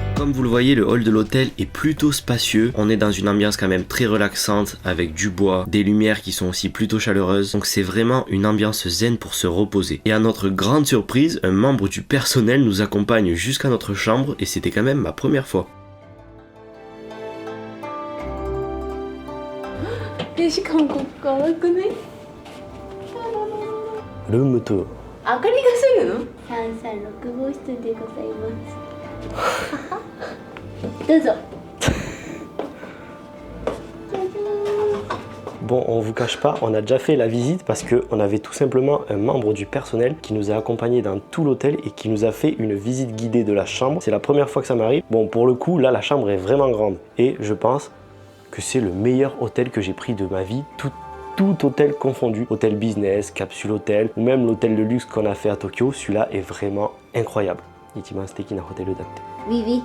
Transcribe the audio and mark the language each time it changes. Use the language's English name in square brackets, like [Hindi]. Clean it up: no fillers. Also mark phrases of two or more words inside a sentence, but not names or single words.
[French] Comme vous le voyez, le hall de l'hôtel est plutôt spacieux. On est dans une ambiance quand même très relaxante avec du bois, des lumières qui sont aussi plutôt chaleureuses. Donc c'est vraiment une ambiance zen pour se reposer. Et à notre grande surprise, un membre du personnel nous accompagne jusqu'à notre chambre et c'était quand même ma première fois. [Japanese] しかもここ可愛くない？ルーム2。明かりがするの 336号室でございますどうぞ [French] Bon, on vous cache pas, on a déjà fait la visite parce qu'on avait tout simplement un membre du personnel qui nous a accompagnés dans tout l'hôtel et qui nous a fait une visite guidée de la chambre. C'est la première fois que ça m'arrive. Bon, pour le coup, là, la chambre est vraiment grande. Et je pense que c'est le meilleur hôtel que j'ai pris de ma vie, tout hôtel confondu. Hôtel business, capsule hôtel, ou même l'hôtel de luxe qu'on a fait à Tokyo. Celui-là est vraiment incroyable. [Japanese] 一番素敵なホテルだって. [French] Oui, oui.